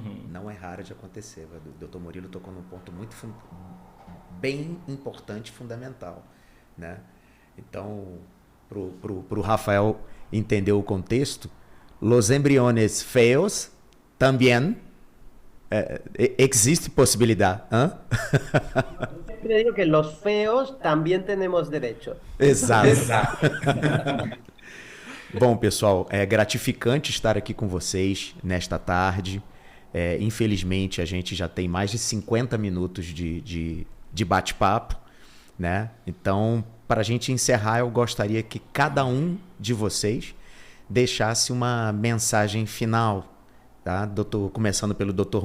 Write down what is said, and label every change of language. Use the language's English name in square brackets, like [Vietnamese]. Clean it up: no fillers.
[Portuguese] Não é rara de acontecer. O Dr. Murilo tocou num ponto bem importante, fundamental, né? Então, pro Rafael entender o contexto, [Spanish] los embriones feos [Portuguese] também existe possibilidade. [Spanish] Siempre digo que los feos también tenemos derecho. [Portuguese] Exato. Bom, pessoal, é gratificante estar aqui com vocês nesta tarde. Infelizmente, a gente já tem mais de 50 minutos de bate-papo, né? Então, para a gente encerrar, eu gostaria que cada um de vocês deixasse uma mensagem final, tá? Começando pelo Dr.